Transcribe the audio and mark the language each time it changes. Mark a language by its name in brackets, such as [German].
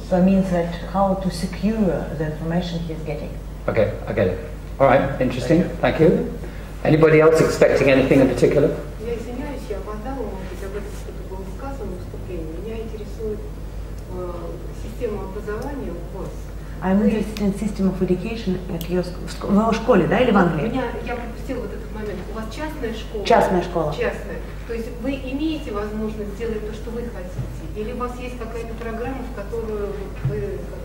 [English] So it means that how to secure the information he's getting. Okay, I get it. All right. Interesting. Thank you. Anybody else expecting anything in particular? [Russian] Я извиняюсь, я опоздала, может быть, об этом что-то было сказано в выступлении. Меня интересует система образования у вас. [English] I'm interested in system of education at your [Russian] в школе, да, или в Англии? Я пропустила вот этот момент. У вас частная школа? Частная школа. Частная. То есть вы имеете возможность сделать то, что вы хотите? Или у вас есть какая-то программа, в которую вы...